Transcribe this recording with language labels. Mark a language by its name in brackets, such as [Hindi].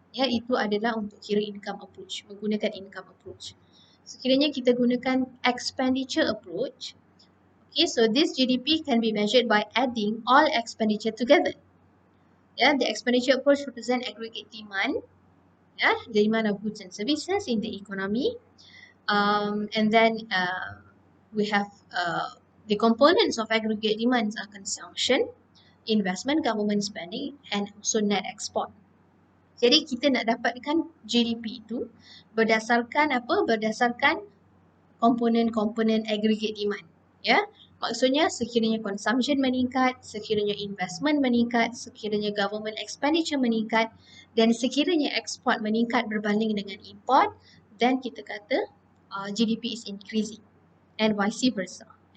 [Malay] Itu adalah untuk kira income approach, menggunakan income approach. Sekiranya kita gunakan [English] expenditure approach, so this GDP can be measured by adding all expenditure together. The expenditure approach represents aggregate demand, the demand of goods and services in the economy. And then we have the components of aggregate demands are consumption, investment, government spending, and also net export. [Malay] Jadi kita nak dapatkan GDP itu berdasarkan apa? Berdasarkan komponen-komponen aggregate demand. Maksudnya sekiranya consumption meningkat, sekiranya investment meningkat, sekiranya government expenditure meningkat, dan sekiranya export meningkat berbanding dengan import, then kita kata [English] GDP is increasing and vice versa.